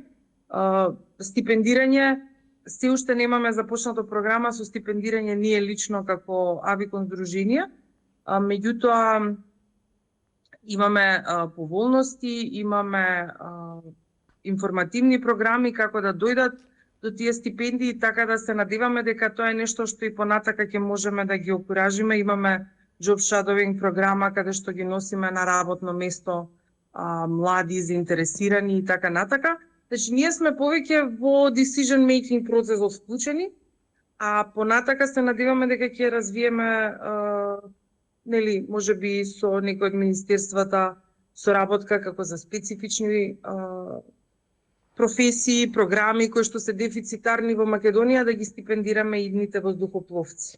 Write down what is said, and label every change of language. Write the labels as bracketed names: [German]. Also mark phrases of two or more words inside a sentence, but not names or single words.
[Macedonian] Стипендирање, се уште немаме започнато програма со стипендирање ние лично како Авикон здружение, меѓутоа имаме поволности, имаме информативни програми како да дојдат до тие стипендии, така да се надеваме дека тоа е нешто што и понатака ќе можеме да ги окуражиме. Имаме [English] job shadowing [Macedonian] програма каде што ги носиме на работно место млади, заинтересирани и така натака. Значи, ние сме повеќе во [English] decision making [Macedonian] процесот вклучени, а понатака се надеваме дека ќе развиеме нели, можеби со некои од министерствата соработка како за специфични професии, програми кои што се дефицитарни во Македонија, да ги стипендираме идните воздухопловци.